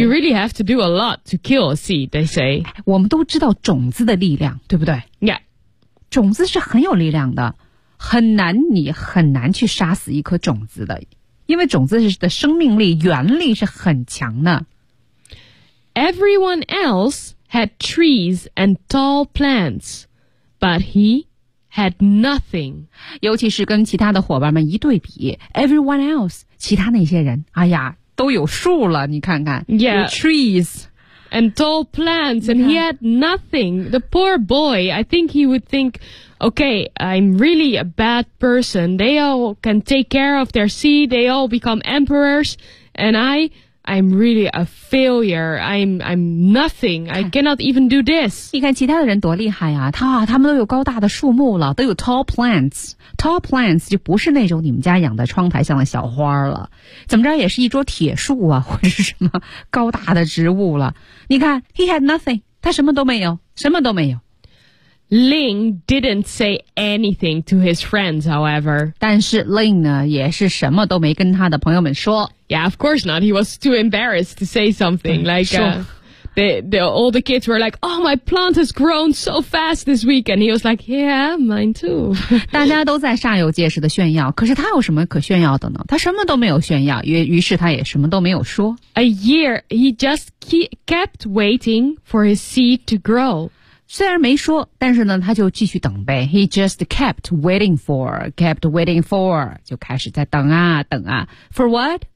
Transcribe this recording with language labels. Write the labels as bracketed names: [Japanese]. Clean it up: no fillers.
[English] You really have to do a lot to kill a seed, they say. [Chinese] 我们都知道种子的力量，对不对？ [English] Yeah. [Chinese] 种子是很有力量的，很难，你很难去杀死一颗种子的，因为种子的生命力，原力是很强的。 [English] Everyone else had trees and tall plants, but he... had nothing. [Chinese] 尤其是跟其他的伙伴们一对比， [English] everyone else, [Chinese] 其他那些人，哎呀，都有树了，你看看。 [English] Yeah. Your trees. And tall plants, and he had nothing. The poor boy, I think he would think, okay, I'm really a bad person. They all can take care of their seed. They all become emperors. And I'm really a failure. I'm nothing. I cannot even do this. [Chinese] 你看其他的人多厉害啊，他们都有高大的树木了，都有 [English] tall plants. Tall plants [Chinese] 就不是那种你们家养在窗台上的小花了，怎么着也是一桌铁树啊，或者是什么高大的植物了。你看 [English] ，he had nothing. [Chinese] 他什么都没有，什么都没有。 [English] Ling didn't say anything to his friends, however. [Chinese] 但是 Ling 呢，也是什么都没跟他的朋友们说。 [English] Yeah, of course not. He was too embarrassed to say something. Like, all the kids were like, oh, my plant has grown so fast this week. And he was like, yeah, mine too. [Chinese] 大家都在煞有介事的炫耀，可是他有什么可炫耀的呢？他什么都没有炫耀，于是他也什么都没有说。 [English] A year, he just kept waiting for his seed to grow. [Chinese] 虽然没说，但是呢，他就继续等呗。 [English] He just kept waiting for, [Chinese] 就开始在等啊等啊。 [English] For what?